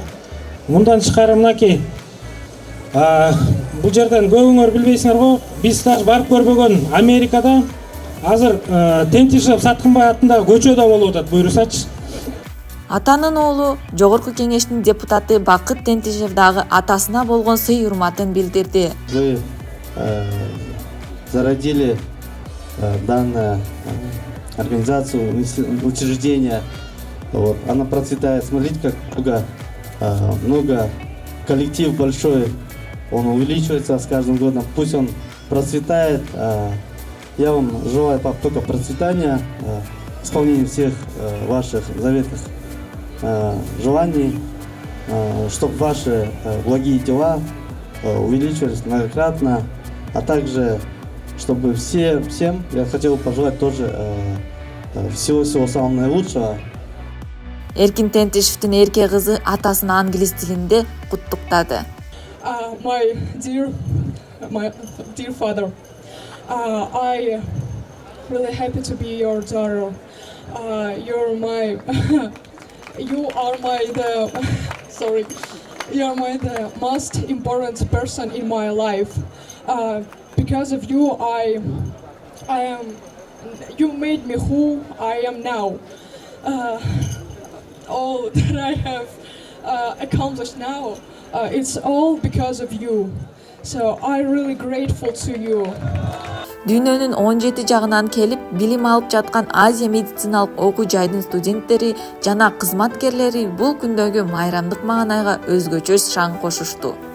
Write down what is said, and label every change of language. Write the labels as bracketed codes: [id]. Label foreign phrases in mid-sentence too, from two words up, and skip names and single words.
[ky] Мындан тышкары мынакей бул жерден көбүңөр билбейсиңер го, биз даже барып көрбөгөн Америкада азыр Тентишев Саткымбай атындагы көчө да болуп атат, буйрусачы. Атанын оолу Жогорку кеңештин депутаты Бакыт Тентишев дагы атасына болгон сый-урматын билдирди. [ru] Вы зародили данную организацию, учреждение Вот, она процветает. Смотрите, как много, коллектив большой, он увеличивается с каждым годом. Пусть он процветает. Я вам желаю, пап, только процветания, исполнения всех ваших заветных желаний, чтобы ваши благие дела увеличивались многократно, а также чтобы всем я хотел пожелать тоже всего самого наилучшего. [ky] Эркин Тентишевдин эрке кызы атасын англис тилинде куттуктады. [en] My dear father, I really happy to be your daughter. You are the most important person in my life. Because of you, you made me who I am now. All that I have accomplished now, it's all because of you. So I'm really grateful to you. [ky] Дүйнөнүн 17 жагынан келип билим алып жаткан Азия медициналык окуу жайдын студенттери жана кызматкерлери бул күндөгү майрамдык маанайга өзгөчө шаң кошушту.